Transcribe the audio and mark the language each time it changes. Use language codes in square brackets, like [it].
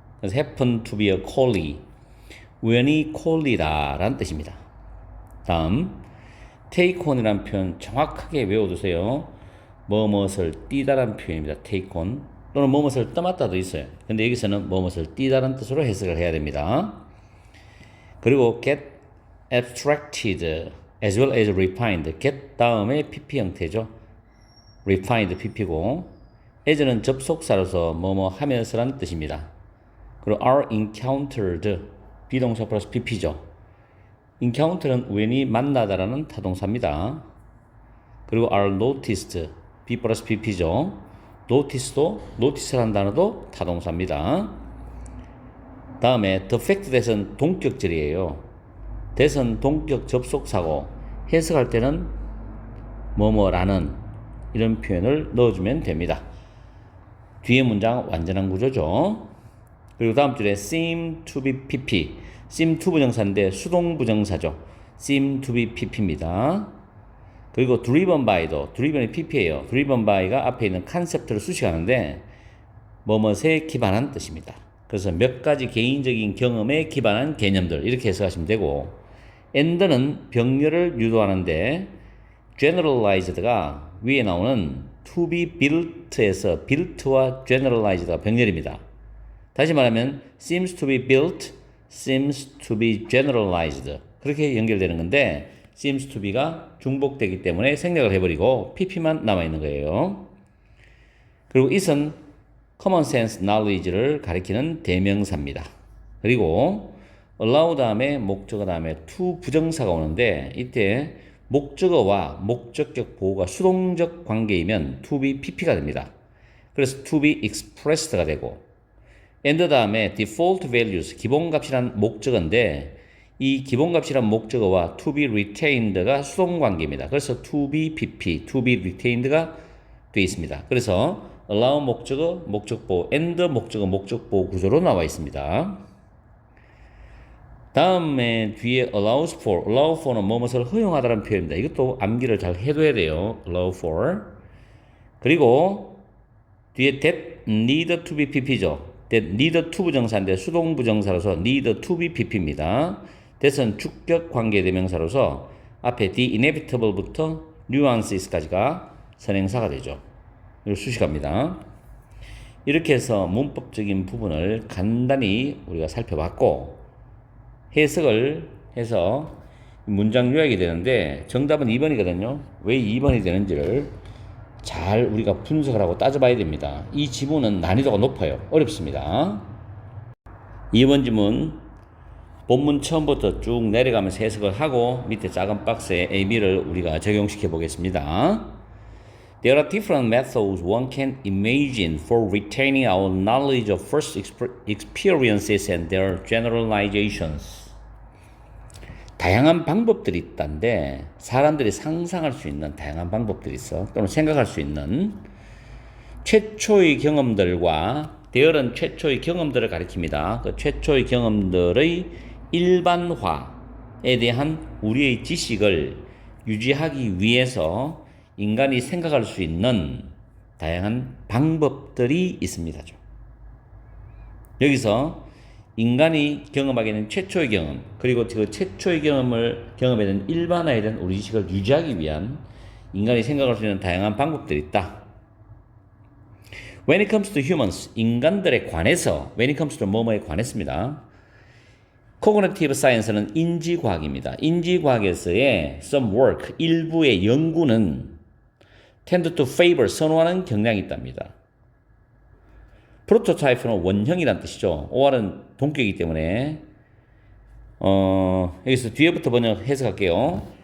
[ko] 그래서 [en] happen to be a collie [ko] 우연히 콜리다 라는 뜻입니다. 다음 take on이라는 표현 정확하게 외워두세요. 뭐뭇을 띄다라는 표현입니다. take on 또는 뭐뭇을 떠맡다도 있어요. 근데 여기서는 뭐뭇을 띄다라는 뜻으로 해석을 해야 됩니다. [en] 그리고 get abstracted as well as refined get [ko] 다음에 pp 형태죠. refined pp고 as는 접속사로서 뭐뭐 하면서라는 뜻입니다. 그리고 [en] are encountered [ko] 비동사 플러스 pp죠. encounter는 우연히 만나다라는 타동사입니다. 그리고 [en] are noticed [ko] b 플러스 pp죠. notice도 notice라는 단어도 타동사입니다. 다음에 [en] the fact that [ko] 은 동격절이에요. that은 동격 접속사고 해석할 때는 뭐뭐라는 이런 표현을 넣어주면 됩니다. 뒤에 문장 완전한 구조죠. 그리고 다음 줄에 [en] seem to be pp. [ko] seem to 부정사인데 수동 부정사죠. [en] seem to be pp입니다. [ko] 그리고 [en] driven by [ko] 도 driven이 pp예요. driven by가 앞에 있는 컨셉트를 수식하는데 뭐뭇에 기반한 뜻입니다. 그래서 몇 가지 개인적인 경험에 기반한 개념들 이렇게 해석하시면 되고 and는 병렬을 유도하는데 generalized가 위에 나오는 [en] to be built [ko] 에서 built와 generalized가 병렬입니다. 다시 말하면 [en] seems to be built, seems to be generalized [ko] 그렇게 연결되는 건데 seems to be가 중복되기 때문에 생략을 해버리고 pp만 남아있는 거예요. 그리고 it은 [en] common sense knowledge [ko] 를 가리키는 대명사입니다. 그리고 allow 다음에 목적어 다음에 to 부정사가 오는데 이때 목적어와 목적격 보호가 수동적 관계이면 [en] to be pp [ko] 가 됩니다. 그래서 [en] to be expressed [ko] 가 되고 and 다음에 [en] default values [ko] 기본값이란 목적어인데 이 기본값이란 목적어와 [en] to be retained [ko] 가 수동 관계입니다. 그래서 [en] to be pp, to be retained [ko] 가 되어 있습니다. 그래서 allow 목적어, 목적보호, and 목적어, 목적보호 구조로 나와 있습니다. 다음에 뒤에 [en] allows for [ko] 는 뭐뭇을 허용하다는 표현입니다. 이것도 암기를 잘 해둬야 돼요. [en] allow for. [ko] 그리고 뒤에 [en] that need to be pp죠. [ko] that need to 부정사인데 수동 부정사로서 [en] need to be pp [ko] 입니다. that은 주격 관계 대명사로서 앞에 [en] the inevitable [ko] 부터 nuances까지가 선행사가 되죠. 이걸 수식합니다. 이렇게 해서 문법적인 부분을 간단히 우리가 살펴봤고 해석을 해서 문장 요약이 되는데 정답은 2번이거든요. 왜 2번이 되는지를 잘 우리가 분석을 하고 따져봐야 됩니다. 이 지문은 난이도가 높아요. 어렵습니다. 2번 지문 본문 처음부터 쭉 내려가면서 해석을 하고 밑에 작은 박스에 A, B를 우리가 적용시켜 보겠습니다. [en] There are different methods one can imagine for retaining our knowledge of first experiences and their generalizations. [ko] 다양한 방법들이 있다는데 사람들이 상상할 수 있는 다양한 방법들이 있어. 또는 생각할 수 있는 최초의 경험들과 대열은 최초의 경험들을 가리킵니다. 그 최초의 경험들의 일반화에 대한 우리의 지식을 유지하기 위해서 인간이 생각할 수 있는 다양한 방법들이 있습니다. 여기서 인간이 경험하게 된 최초의 경험, 그리고 그 최초의 경험을 경험에 대한 일반화에 대한 우리 지식을 유지하기 위한 인간이 생각할 수 있는 다양한 방법들이 있다. [en] When it comes to humans, [ko] 인간들에 관해서, [en] when it comes to [ko] 뭐뭐에 관했습니다. Cognitive Science는 인지과학입니다. 인지과학에서의 [en] some work, [ko] 일부의 연구는 [en] tend to favor, [ko] 선호하는 경향이 있답니다. 프로토타입은 원형이란 뜻이죠. OR은 동격이기 때문에 여기서 뒤에부터 번역 해석할게요.